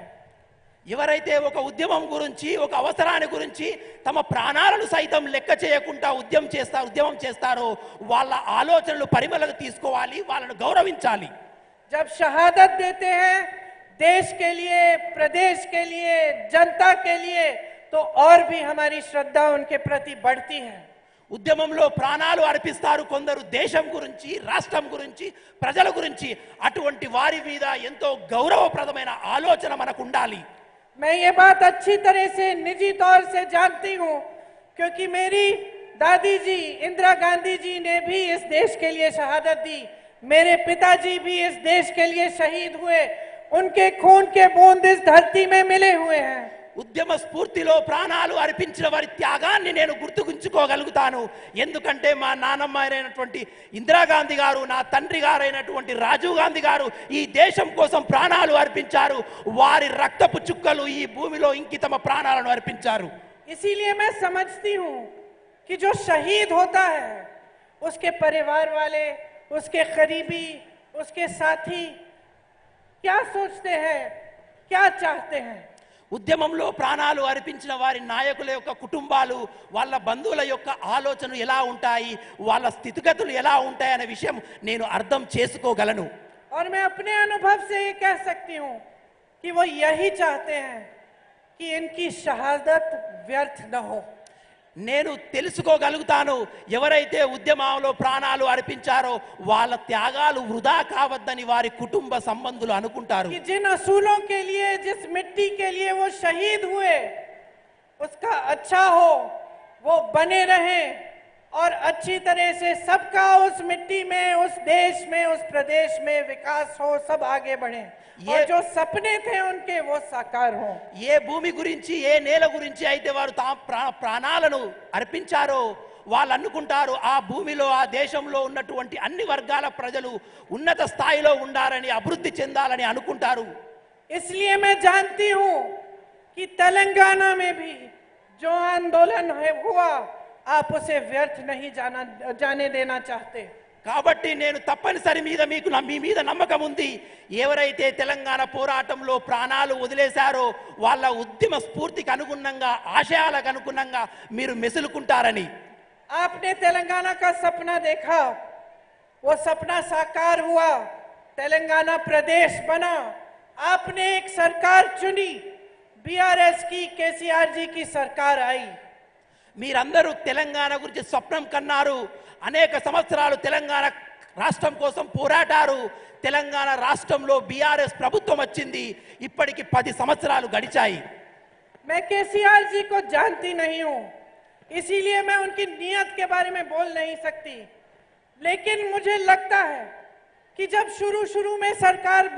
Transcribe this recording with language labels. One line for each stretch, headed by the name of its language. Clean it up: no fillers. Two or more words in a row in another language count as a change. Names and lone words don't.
Telugu: ఎవరైతే ఒక ఉద్యమం గురించి, ఒక అవసరాన్ని గురించి తమ ప్రాణాలను సైతం లెక్క చేయకుండా ఉద్యమం చేస్తారో వాళ్ళ ఆలోచనలు పరిమళకు తీసుకోవాలి, వాళ్ళను గౌరవించాలి.
Hindi: जब शहादत देते हैं देश के लिए, प्रदेश के लिए, जनता के लिए, तो और भी हमारी श्रद्धा उनके प्रति बढ़ती है।
Telugu: ఉద్యమంలో ప్రాణాలు అర్పిస్తారు కొందరు దేశం గురించి, రాష్ట్రం గురించి, ప్రజల గురించి. అటువంటి వారి మీద ఎంతో గౌరవప్రదమైన ఆలోచన మనకు ఉండాలి.
Hindi: मैं ये बात अच्छी तरह से निजी तौर से जानती हूँ क्योंकि मेरी दादी जी इंदिरा गांधी जी ने भी इस देश के लिए शहादत दी, मेरे पिताजी भी इस देश के लिए शहीद हुए, उनके खून के बूंद इस धरती में मिले हुए हैं।
Telugu: ఉద్యమ స్ఫూర్తిలో ప్రాణాలు అర్పించిన వారి త్యాగాన్ని నేను గుర్తుంచుకోగలుగుతాను. ఎందుకంటే మా నాన్నమ్మ అయినటువంటి ఇందిరాగాంధీ గారు, నా తండ్రి గారైనటువంటి రాజీవ్ గాంధీ గారు ఈ దేశం కోసం ప్రాణాలు అర్పించారు. వారి రక్తపు చుక్కలు ఈ భూమిలో ఇంకి తమ ప్రాణాలను అర్పించారు.
Hindi: इसीलिए मैं समझती हूँ कि जो शहीद होता है उसके परिवार वाले, उसके करीबी, उसके साथी क्या सोचते हैं, क्या चाहते हैं।
Telugu: ఉద్యమంలో ప్రాణాలు అర్పించిన వారి నాయకుల యొక్క కుటుంబాలు, వాళ్ళ బంధువుల యొక్క ఆలోచనలు ఎలా ఉంటాయి, వాళ్ళ స్థితిగతులు ఎలా ఉంటాయి అనే విషయం నేను అర్థం చేసుకోగలను.
Hindi: और मैं अपने अनुभव से ये कह सकती हूँ कि वो यही चाहते हैं कि इनकी शहादत व्यर्थ न हो।
Telugu: నేను తెలుసుకోగలుగుతాను, ఎవరైతే ఉద్యమంలో ప్రాణాలు అర్పించారో వాళ్ళ త్యాగాలు వృధా కావద్దని వారి కుటుంబ సంబంధులు అనుకుంటారు.
Hindi: कि जिन असूलों के लिए, जिस मिट्टी के लिए वो शहीद हुए, उसका अच्छा हो, वो बने रहे और अच्छी तरह से सबका उस मिट्टी में, उस देश में, उस प्रदेश में विकास हो, सब आगे बढ़े और जो सपने थे उनके वो साकार हो।
Telugu: ఏ భూమి గురించి, ఏ నేల గురించి అయితే వారు ప్రాణాలను అర్పించారో వాళ్ళు అనుకుంటారు ఆ భూమిలో, ఆ దేశంలో ఉన్నటువంటి అన్ని వర్గాల ప్రజలు ఉన్నత స్థాయిలో ఉండాలని, అభివృద్ధి చెందాలని అనుకుంటారు.
Hindi: इसलिए मैं जानती हूं कि तेलंगाना में भी जो आंदोलन हुआ, आप उसे व्यर्थ नहीं जाने देना चाहते।
Telugu: కాబట్టి నేను తప్పనిసరి మీ మీద నమ్మకం ఉంది. ఎవరైతే తెలంగాణ పోరాటంలో ప్రాణాలు వదిలేశారో వాళ్ళ ఉద్యమ స్ఫూర్తికి అనుగుణంగా, ఆశయాలకు అనుగుణంగా మీరు మెసులుకుంటారని.
Hindi: आपने तेलंगाना का सपना देखा, वो सपना साकार हुआ, तेलंगाना प्रदेश बना, आपने एक सरकार चुनी, बीआरएस की, केसीआर जी की सरकार आई।
Telugu: మీరందరూ తెలంగాణ గురించి స్వప్నం కన్నారు, అనేక సంవత్సరాలు తెలంగాణ రాష్ట్రం కోసం పోరాటారు. తెలంగాణ రాష్ట్రంలో బీఆర్ఎస్ ప్రభుత్వం వచ్చింది. ఇప్పటికి 10 సంవత్సరాలు గడిచాయి.
Hindi: मैं केसीआर जी को जानती नहीं हूं, इसीलिए मैं उनकी नीयत के बारे में बोल नहीं सकती, लेकिन मुझे लगता है कि जब शुरू में सरकार बनी